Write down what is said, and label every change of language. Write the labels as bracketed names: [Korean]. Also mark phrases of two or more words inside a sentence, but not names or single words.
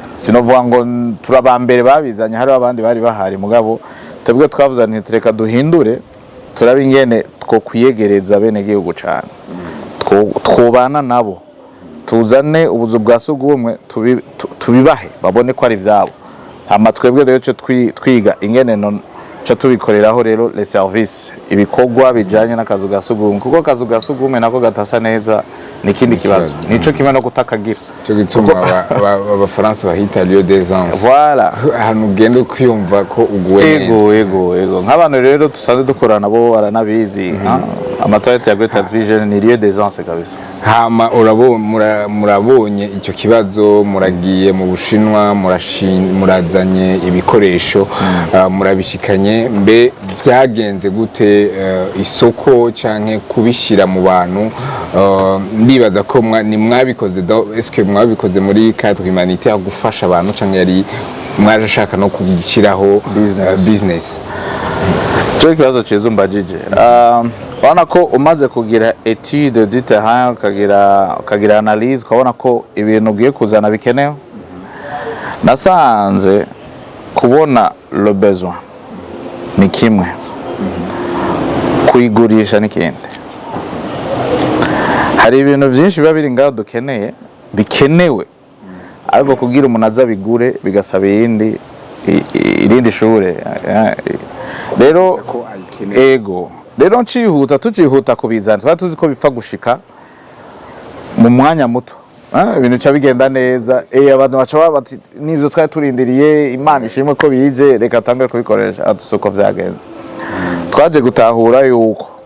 [Rundi] Sinovuga ngo turabambere babizanye hari abandi bari bahari, mugabo twebwe twavuze nti tureka duhindure turabe ingene two kwiyegereza bene gihugu cyane twobana nabo tuzane ubuzu bwa sugumwe tubibahe babone ko ari vyabo, hama twebwe rero cyo twiga ingene cyo tubikoreraho rero [French] les services [Rundi] ibikorwa bijanye n'akazu gasugumwe, kuko akazu gasugumwe nako gatasa neza nikindi kibazo nico kimwe no kutakagira cyo gituma abafaransa bahita [French] lieu d'aisance. [Rundi] Voilà ahantu ugenda kwiyumva ko uguwe neza. Ego nk'abantu rero tusanzwe dukorana nabo aranabizi amatoilette ya Great Vision ni [French] lieu d'aisance [Rundi] kabisa. Hama murabonye icyo kibazo muragiye mu Bushinwa murazanye ibikoresho murabishikanye mbe vyagenze gute isoko canke kubishira mu bantu ndibaza ko mwabikoze eske mwabikoze muri [French] cadre humanitaire [Rundi] gufasha abantu canke yari mwashaka no kugishiraho business? Cyo kibazo cyiza umbajije ubona ko umaze kugira [French] étude du terrain [Rundi] ukagira analyse ukabona ko ibintu ugiye kuzana bikenewe, nasanze kubona [French] le besoin [Rundi] ni kimwe kuyigurisha n'ikindi. Hari ibintu byinshi biba biri ngaho dukeneye bikenewe ariko kugira umuntu aza bigure bigasaba irindi shure rero ego rero ncihuta tucihuta kubizana twari tuzi ko bipfa gushika mu mwanya muto ibintu ca bigenda neza abantu baca bati nivyo twari turindiriye Imana ishimwe ko bije reka tangure kubikoresha atusuko vyagenze twaje gutahura yuko